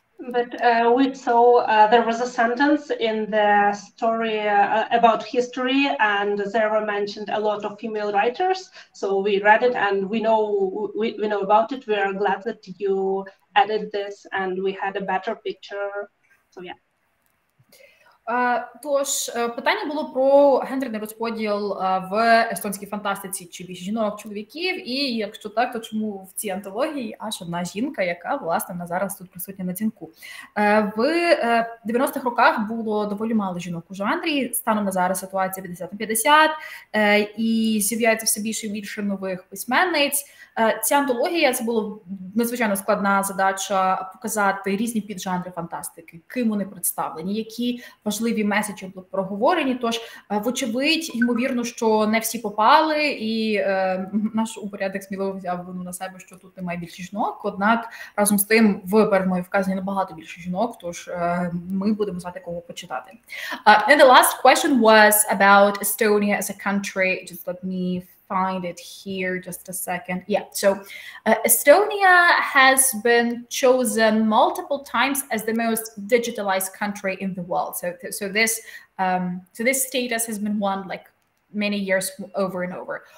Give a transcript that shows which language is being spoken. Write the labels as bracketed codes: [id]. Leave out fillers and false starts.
[en] But we saw there was a sentence in the story about history, and there were mentioned a lot of female writers. So we read it, and we know about it. We are glad that you added this, and we had a better picture. So yeah. [uk] Тож, питання було про гендерний розподіл в естонській фантастиці, чи більше жінок, чоловіків, і якщо так, то чому в цій антології аж одна жінка, яка, власне, на зараз тут присутня на дзвінку. В 90-х роках було доволі мало жінок у жанрі, станом на зараз ситуація 50/50, і з'являється все більше і більше нових письменниць. Ця антологія, це була надзвичайно складна задача показати різні піджанри фантастики, ким вони представлені, які важливі меседжі були проговорені. Тож, вочевидь, ймовірно, що не всі попали, і наш упорядок сміливо взяв вину на себе, що тут немає більше жінок. Однак, разом з тим, в першому вказані набагато більше жінок, тож ми будемо знати, кого почитати. [en] And the last question was about Estonia as a country. Just let me find it here just a second. Yeah, so Estonia has been chosen multiple times as the most digitalized country in the world. So this status has been won like many years over and over.